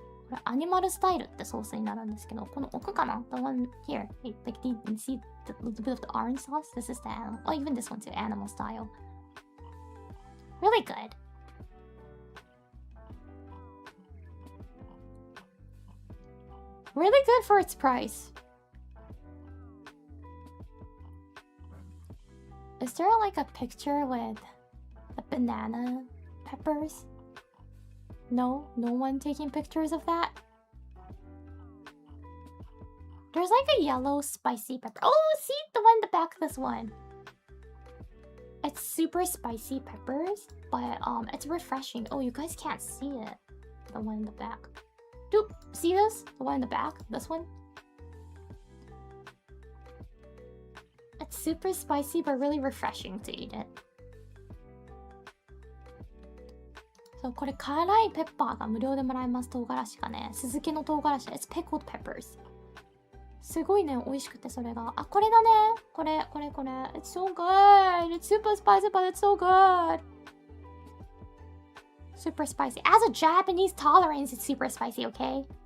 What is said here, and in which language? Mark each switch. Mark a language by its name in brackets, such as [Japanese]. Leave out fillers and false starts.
[Japanese] これアニマルスタイルってソースになるんですけど、この奥かな [English] The one here. Like, you see the little bit of the orange sauce? This is the animal. Oh, even this one too. Animal style. Really good. Really good for its price. Is there like a picture with the banana peppers? No one taking pictures of that? There's like a yellow spicy pepper. Oh, see the one in the back, this one. It's super spicy peppers, but it's refreshing. Oh, you guys can't see it. The one in the back. Doop, see this? The one in the back? This one? It's super spicy, but really refreshing to eat it. [Japanese] So, これ辛いペッパーが無料でもらえます。唐辛子がね、酢漬けの唐辛子。 [English] It's pickled peppers. [Japanese] すごいね、美味しくてそれが。あ、これだね。これ。 [English] It's so good. It's super spicy, but it's so good. Super spicy. As a Japanese tolerance, it's super spicy, okay?